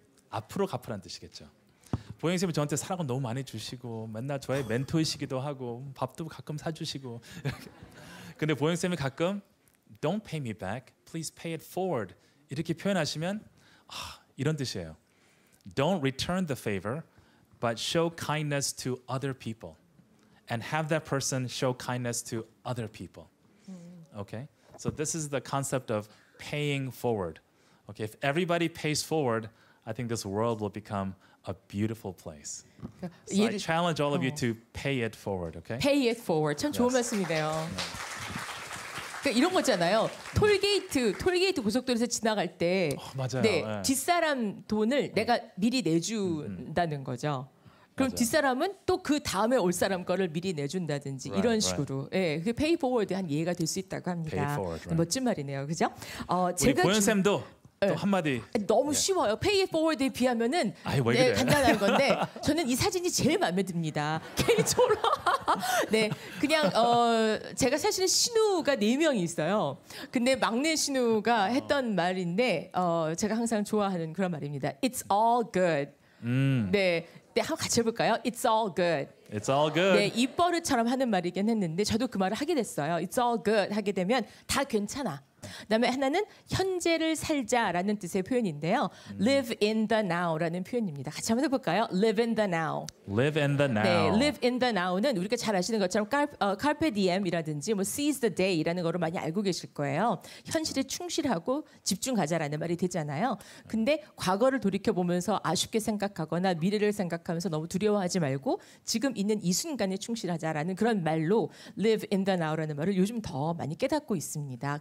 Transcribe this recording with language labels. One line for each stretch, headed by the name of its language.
Korean: 앞으로 갚으라는 뜻이겠죠. 보영 쌤이 저한테 사랑을 너무 많이 주시고 맨날 저의 멘토이시기도 하고 밥도 가끔 사주시고. 근데 보영 쌤이 가끔
English: Don't pay me back, please pay it forward
Korean: 이렇게 표현하시면 이런 뜻이에요.
English: Don't return the favor, but show kindness to other people, and have that person show kindness to other people. Okay, so this is the concept of paying forward. Okay, if everybody pays forward, I think this world will become a beautiful place. So I challenge all of you to pay it forward. Okay? Pay it forward.
Korean: 참 좋은 말씀이네요. 그러니까 이런 거잖아요. 톨게이트 고속도로에서 지나갈 때 맞아요. 네, 네. 뒷사람 돈을 내가 미리 내준다는 거죠. 그럼 맞아요. 뒷사람은 또 그 다음에 올 사람 거를 미리 내준다든지
English: Right,
Korean: 이런
English: right.
Korean: 식으로 예, 그게 페이 포워드 한 예가 될 수 있다고 합니다.
English: Pay forward, right.
Korean: 멋진 말이네요, 그죠? 우리 제가 보현 쌤도 또 한마디. 너무 쉬워요.
English: Pay it forward
Korean: 에 비하면은 아이, 왜 그래? 간단한 건데 저는 이 사진이 제일 마음에 듭니다. 개인적으로. 네, 그냥 제가 사실은 신우가 4명이 있어요. 근데 막내 신우가 했던 말인데 제가 항상 좋아하는 그런 말입니다.
English: It's all good.
Korean: 네, 한번 같이 해볼까요?
English: It's all good. It's all good.
Korean: 네, 입버릇처럼 하는 말이긴 했는데 저도 그 말을 하게 됐어요.
English: It's all good
Korean: 하게 되면 다 괜찮아. 그다음에 하나는 현재를 살자라는 뜻의 표현인데요.
English: Live in the now라는
Korean: 표현입니다. 같이 한번 해볼까요?
English: Live in the now. Live in the now.
Korean: 네,
English: live in the now
Korean: 는 우리가 잘 아시는 것처럼 carpe diem이라든지 뭐
English: seize the day
Korean: 라는 거로 많이 알고 계실 거예요. 현실에 충실하고 집중 가자라는 말이 되잖아요. 근데 과거를 돌이켜 보면서 아쉽게 생각하거나 미래를 생각하면서 너무 두려워하지 말고 지금 있는 이 순간에 충실하자라는 그런 말로
English: live in the now
Korean: 라는 말을 요즘 더 많이 깨닫고 있습니다.